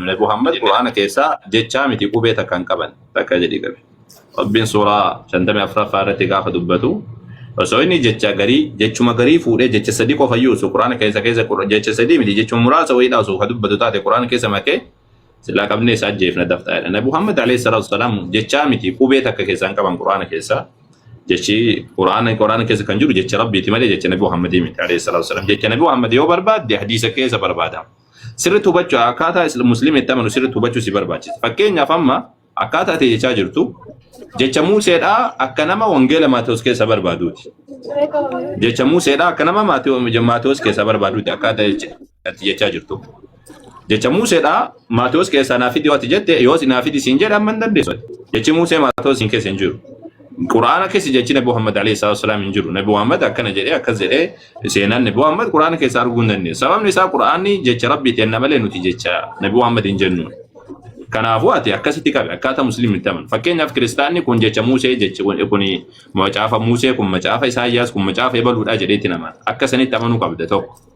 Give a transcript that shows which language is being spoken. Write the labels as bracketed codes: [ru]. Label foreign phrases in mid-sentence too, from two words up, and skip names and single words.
[om] Nabi Muhammad Quraana keessaa jechaa miti qubee takka hin qaban takka jedhi qabe. Rabbiin suuraa 54 irratti gaafa dubbatu osoo inni jecha garii jechuma garii fuudhee jecha sadii qofa yuusu Quraana keessa jecha sadii miti jechuma muraasa wayiidha osoo ka dubbatu taate Quraana keessa makee sila qabnee isaa jeefna daftaadha. Nabi Muhammad [ar] عليه الصلاة والسلام [om] jechaa miti qubee takka keessa hin qaban Quraana keessa. Jechi Quraana keessa kan jiru jecha Rabbiiti malee jecha Nabi Muhammad miti [ar] عليه الصلاة والسلام. [om] Jecha Nabi Muhammad yoo barbaadde hadiisa keessa barbaada. Sirriitti hubachuu akkaataa musliimitti amanu sirriitti hubachuu si barbaachisa. Fakkeenyaaf amma akkaataa ati jechaa jirtu jecha Muuseedhaa akka nama wangeela Maatewos keessa barbaaduuti. Jecha Muuseedhaa akka nama Maatewos keessa barbaaduuti akkaataa ati jechaa jirtu. Jecha Muuseedhaa Maatewos keessa naafidi waati jette yoo naafidi siin jedha amma hin dandeessu. Jechi Muusee Maatewos siin keessa hin jiru. Quraana keessa jechi Nabi Muhammad [ar] عليه الصلاة والسلام [om] hin jiru. Nabi Muhammad akkana jedhee akkas jedhee seenaan Nabi Muhammad Quraana keessa arguu hin dandeessu. Sababni isaa Quraanni jecha Rabbiiti enna malee nuti jecha Nabi Muhammad hin jennu. Kanaafuu ati akkasitti qabe akkaataa musliimitti amanu. Fakkeenyaaf kiristaanni kun jecha Muusee jechi kun macaafa Muusee kun macaafa Isaayyaas kun macaafa Ebaluudhaa jedheetti nama akkasanitti amanuu qabda tokko.